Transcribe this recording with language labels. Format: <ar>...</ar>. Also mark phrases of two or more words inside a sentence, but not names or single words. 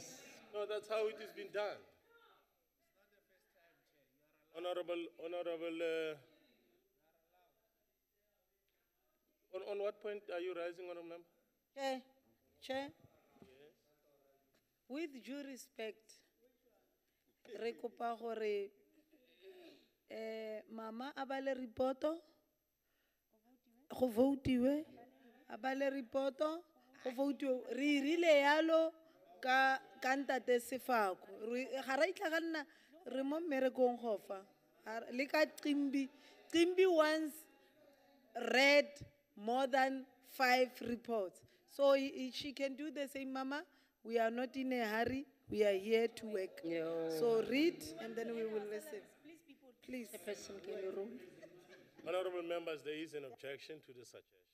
<en>No, that's how it has been done. Honorable, on what point are you rising, Honorable Member? Chair. With due respect,</en> <tn>re kopa gore mama abale reporto, go votiwe, abale reporto, go votiwe. Re rile yalo ka ntate Sefako. Ga ra itlhaganna re mo mmerekong gofa. Le ka</tn> <en>Qimbi once read more than 5 reports. So she can do the same, Mama. We are not in a hurry. We are here to work. So read and then we will listen. Please. Honorable members, there is an objection to the suggestion.</en>